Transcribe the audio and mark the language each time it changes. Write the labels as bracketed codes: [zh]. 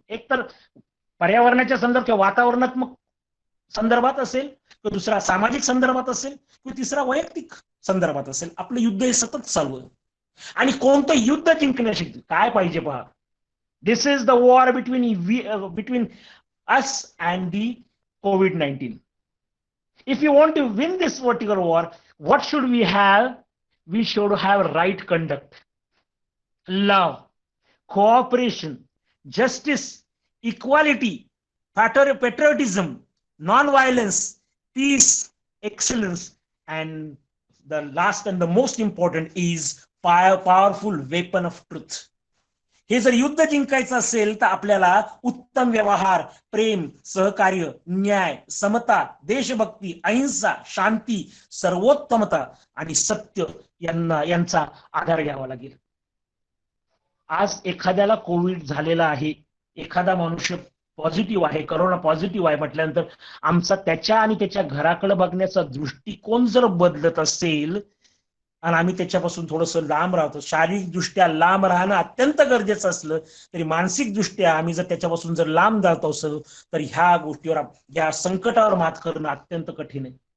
[mr] एक तर पर्यावरणाच्या संदर्भात किंवा वातावरणात्मक संदर्भात असेल, किंवा दुसरा सामाजिक संदर्भात असेल, किंवा तिसरा वैयक्तिक संदर्भात असेल, आपलं युद्ध हे सतत चालू आहे. आणि कोणतं युद्ध जिंकण्यासाठी काय पाहिजे पहा. [en] This is the war between us and the COVID-19. If you want to win this particular war, what should we have? We should have right conduct, love, cooperation, justice, equality, patriotism, non-violence, peace, excellence, and the last and the most important is powerful weapon of truth. [mr] हे जर युद्ध जिंकायचं असेल तर आपल्याला उत्तम व्यवहार, प्रेम, सहकार्य, न्याय, समता, देशभक्ती, अहिंसा, शांती, सर्वोत्तमता आणि सत्य यांचा आधार घ्यावा लागेल. आज एखाद्याला कोविड झालेला आहे, एखादा मनुष्य पॉझिटिव्ह आहे, करोना पॉझिटिव्ह आहे म्हटल्यानंतर आमचा त्याच्या आणि त्याच्या घराकडे बघण्याचा दृष्टिकोन जर बदलत असेल आणि आम्ही त्याच्यापासून थोडंसं लांब राहतो, शारीरिक दृष्ट्या लांब राहणं अत्यंत गरजेचं असलं तरी मानसिक दृष्ट्या आम्ही जर त्याच्यापासून जर लांब जात असलो तर ह्या गोष्टीवर, या संकटावर मात करणं अत्यंत कठीण आहे.